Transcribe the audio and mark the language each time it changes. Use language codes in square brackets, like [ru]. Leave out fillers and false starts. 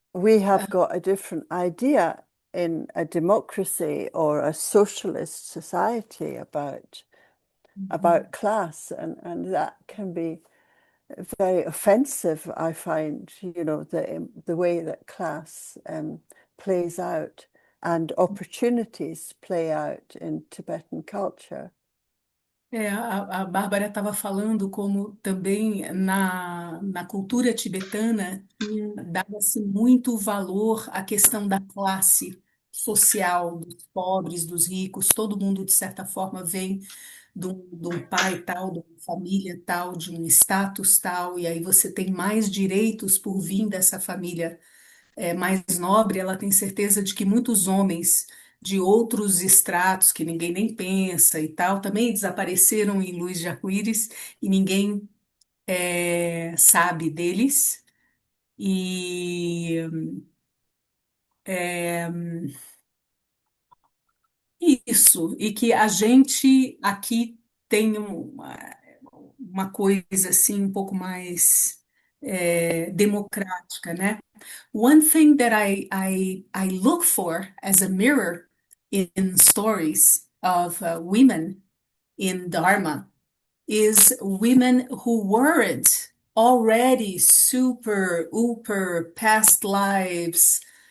[en] we have got a different idea. in a democracy or a socialist society about class, and that can be very offensive. I find, the way that class plays out and opportunities play out in Tibetan culture. [pt] A Bárbara estava falando como também na cultura tibetana dava-se muito valor à questão da classe social, dos pobres, dos ricos, todo mundo, de certa forma, vem de um pai tal, de uma família tal, de um status tal, e aí você tem mais direitos por vir dessa família mais nobre. Ela tem certeza de que muitos homens de outros estratos que ninguém nem pensa e tal também desapareceram em luz de arco-íris e ninguém sabe deles. E é, isso, e que a gente aqui tem uma coisa assim um pouco mais democrática, né? [en] One thing that I look for as a mirror in stories of women in Dharma is women who weren't already super, uber, past lives,